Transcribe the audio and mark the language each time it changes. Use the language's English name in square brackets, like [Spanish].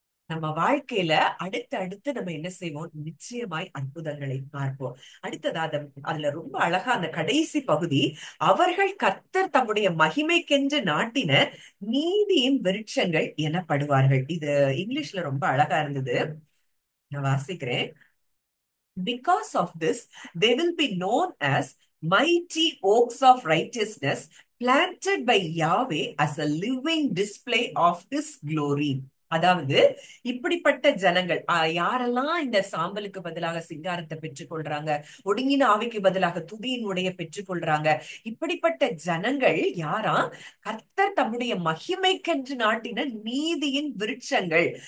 [Tamil] நம்ம வாழ்க்கையில அடுத்து அடுத்து நம்ம என்ன செய்வோம்? நிச்சயமாய் அற்புதங்களை பார்ப்போம். அடுத்ததா அதுல ரொம்ப அழகா அந்த கடைசி பகுதி, அவர்கள் கர்த்தர் தம்முடைய மகிமைக்கென்று நாட்டின நீதியின் விருட்சங்கள் எனப்படுவார்கள். இது இங்கிலீஷ்ல ரொம்ப அழகா இருந்தது. நான் வாசிக்கிறேன். [English] Because of this, they will be known as mighty oaks of righteousness, planted by Yahweh as a living display of His glory. [Tamil] அதாவது இப்படிப்பட்ட ஜனங்கள் யாரெல்லாம் இந்த சாம்பலுக்கு பதிலாக சிங்காரத்தை பெற்றுக்கொள்றாங்க, ஒடுங்கின ஆவிக்கு பதிலாக துதியின் உடைய பெற்றுக்கொள்றாங்க. இப்படிப்பட்ட ஜனங்கள் யாரா? கர்த்தர் தம்முடைய மகிமைக்கென்று நாட்டின நீதியின் விருட்சங்கள்.